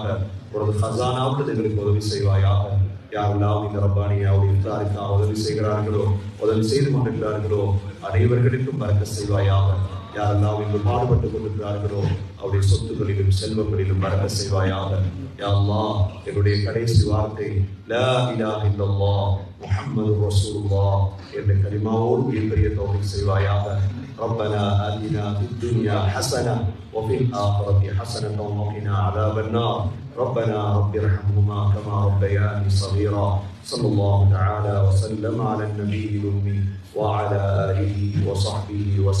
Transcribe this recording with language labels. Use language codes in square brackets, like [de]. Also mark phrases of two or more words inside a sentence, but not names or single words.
[ta] ஒரு ஹஸானாவுக்கு எங்களுக்கு உதவி செய்வாயாக. யாரெல்லாம் இந்த ரப்பானியாவுடைய இஃப்தாருக்காக உதவி செய்கிறார்களோ உதவி செய்து கொண்டிருக்கிறார்களோ அனைவர்களுக்கும் பரக்கத் செய்வாயாக. யாரெல்லாம் இங்கு பாடுபட்டுக் கொண்டிருக்கிறார்களோ அவருடைய சொத்துக்களிலும் செல்வங்களிலும் பரக்கத் செய்வாயாக. [ar] يا الله [ta] என்னுடைய கடைசி வார்த்தை [ar] لا إله إلا الله محمد رسول الله [ta] என்ற கலிமாவோடு மிகப்பெரிய தௌஃபீக் செய்வாயாக. [ar] ربنا آتنا في الدنيا حسنة وفي الآخرة حسنة وقنا عذاب النار. ربنا رب ارحمهما كما ربياني صغيرا. صلى الله تعالى وسلم على النبي الأمي وعلى آله وصحبه وسلم.